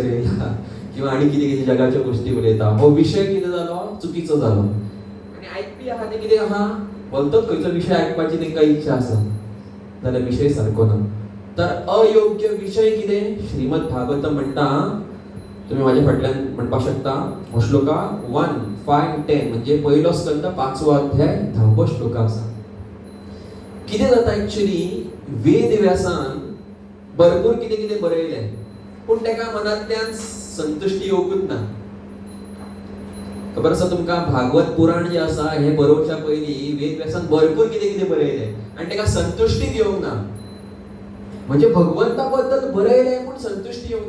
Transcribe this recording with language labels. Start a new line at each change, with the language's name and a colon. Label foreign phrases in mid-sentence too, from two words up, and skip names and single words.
Konkani: येयला किंवा आनी कितें कितें जगाच्यो गोश्टी उलयता हो विशय कितें जालो चुकीचो जालो आनी आयकपी आहा ते कितें आहा भलतोच खंयचो विशय आयकपाची तांकां इच्छा आसा जाल्यार विशय सारको ना तर अयोग्य विषय कितें श्रीमद भागवतम म्हणटा तुम्ही माझ्या फाटल्यान म्हणपाक शकता हो श्लोका 1, 5, 10 म्हणजे पहिलो स्कंद 5वो अध्याय 10वो श्लोक आसा कितें जाता एक्चुअली वेद व्यासान भरपूर कितें कितें बरयलें पूण तेका मनांतल्यान संतुष्टी येवंकूच ना खबर आसा तुमकां भागवत पुराण जे आसा हे बरोवच्या पयलीं वेद व्यासान भरपूर कितें कितें बरयलें आनी तेका संतुष्टीच येवंक ना म्हणजे भगवंताबद्दल बरयलें पूण संतुश्टी येवंक ना.